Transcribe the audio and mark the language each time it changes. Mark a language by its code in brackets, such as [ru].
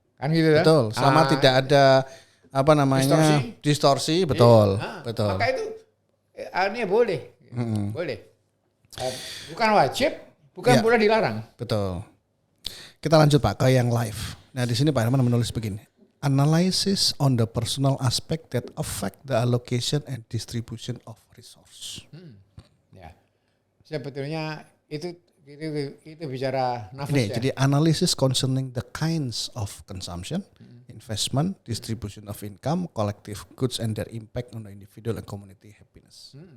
[id] Kan gitu kan? betul. Selama tidak ada apa namanya distorsi, betul, betul. Maka itu ini boleh, boleh. Bukan wajib, bukan pula dilarang. Betul. Kita lanjut Pak ke yang live. Nah di sini Pak Herman menulis begini. [en] Analysis on the personal aspect that affect the allocation and distribution of resource. [id] Ya, sebetulnya itu bicara nafas Ini, ya. [en] jadi analysis concerning the kinds of consumption, investment, distribution of income, collective goods and their impact on the individual and community happiness.